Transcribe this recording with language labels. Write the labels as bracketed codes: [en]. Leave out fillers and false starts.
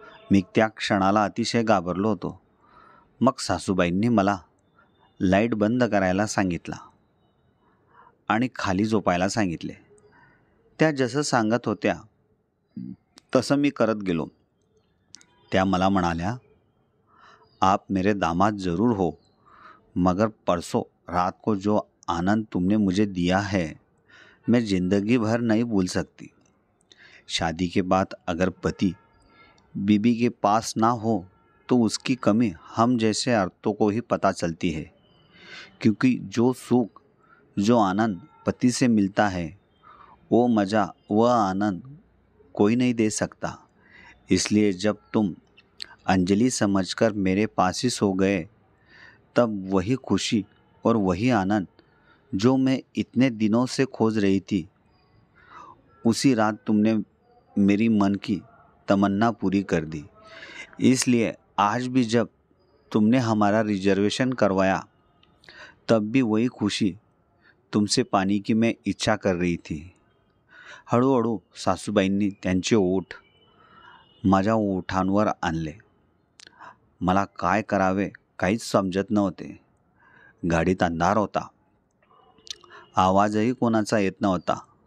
[mr] मी त्या क्षणाला अतिशय घाबरलो होतो. मग सासूबाईंनी मला लाईट बंद करायला सांगितला आणि खाली झोपायला सांगितले. त्या जसं सांगत होत्या तसं मी करत गेलो. त्या मला म्हणाल्या, [hi] आप मेरे दामाद ज़रूर हो, मगर परसों रात को जो आनंद तुमने मुझे दिया है मैं ज़िंदगी भर नहीं भूल सकती. शादी के बाद अगर पति बीबी के पास ना हो तो उसकी कमी हम जैसे औरतों को ही पता चलती है, क्योंकि जो सुख जो आनंद पति से मिलता है वो मज़ा वह आनंद कोई नहीं दे सकता. इसलिए जब तुम अंजलि समझकर मेरे पास ही सो गए तब वही खुशी और वही आनंद जो मैं इतने दिनों से खोज रही थी, उसी रात तुमने मेरी मन की तमन्ना पूरी कर दी. इसलिए आज भी जब तुमने हमारा रिजर्वेशन करवाया तब भी वही खुशी तुमसे पाने की मैं इच्छा कर रही थी. [mr] हळूहळू सासूबाईंनी त्यांचे ओठ माझ्या ओठांवर आणले. मला काय करावे काहीच समजत नव्हते. गाडीत अंधार होता. आवाजही कोणाचा येत नव्हता.